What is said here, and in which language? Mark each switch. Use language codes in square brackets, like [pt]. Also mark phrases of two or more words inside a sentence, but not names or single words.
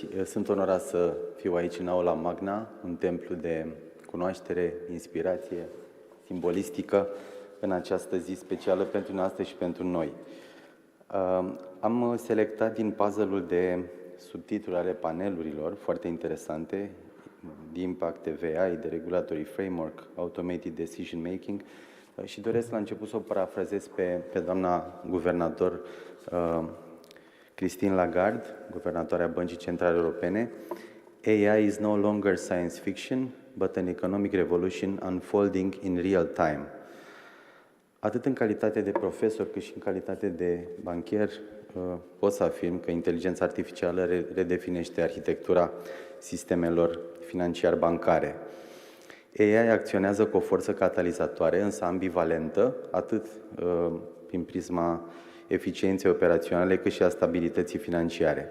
[ro] Sunt onorat să fiu aici în aula magna, un templu de cunoaștere, inspirație, simbolistică, în această zi specială pentru noastră și pentru noi. Am selectat din puzzle-ul de subtitluri ale panelurilor, foarte interesante, [en] The Impact of AI, The Regulatory Framework, Automated Decision Making, [ro] și doresc la început să o parafrazez pe doamna guvernator Christine Lagarde, guvernatoarea Băncii Centrale Europene. [en] AI is no longer science fiction, but an economic revolution unfolding in real time. [ro] Atât în calitate de profesor, cât și în calitate de bancher, pot să afirm că inteligența artificială redefinește arhitectura sistemelor financiar-bancare. AI acționează cu o forță catalizatoare, însă ambivalentă, atât prin prisma eficienței operaționale, cât și a stabilității financiare.